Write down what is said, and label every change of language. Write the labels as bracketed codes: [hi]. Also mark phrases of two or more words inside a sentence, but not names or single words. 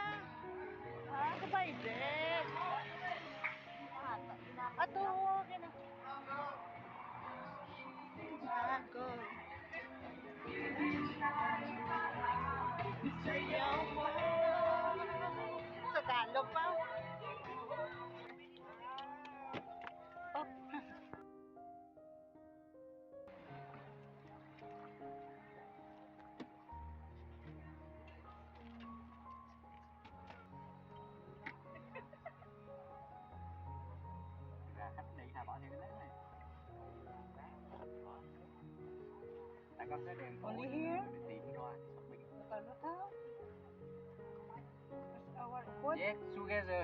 [tl] Kabaydet. Ato, okay na. Ako. Sayaw mo. Tagalog pa. Oh. [vi] Khách đi là bỏ theo cái đấy này. Tại con sẽ đem [en] Only here? [vi] để tìm coi shopping. [tl] Tagalog ka? [en] That's our food. Yes, together.